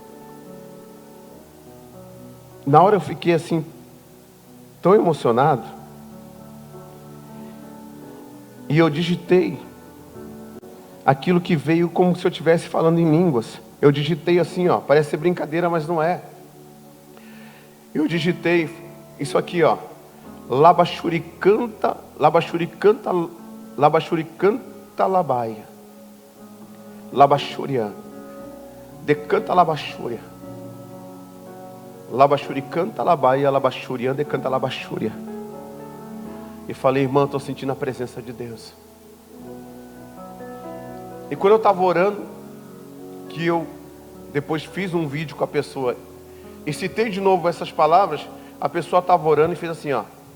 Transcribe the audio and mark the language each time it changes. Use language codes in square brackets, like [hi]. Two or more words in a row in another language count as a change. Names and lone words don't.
[pt] Na hora eu fiquei assim, tão emocionado. E eu digitei aquilo que veio como se eu estivesse falando em línguas. Eu digitei assim, ó, parece ser brincadeira, mas não é. Eu digitei isso aqui, ó. Labachuricanta labaia. Labachúria. Decanta labachúria. Labachuricanta labaia, labachurian, decanta labachúria. E falei, irmã, estou sentindo a presença de Deus. E quando eu estava orando, que eu depois fiz um vídeo com a pessoa e citei de novo essas palavras, a pessoa estava orando e fez assim, ó.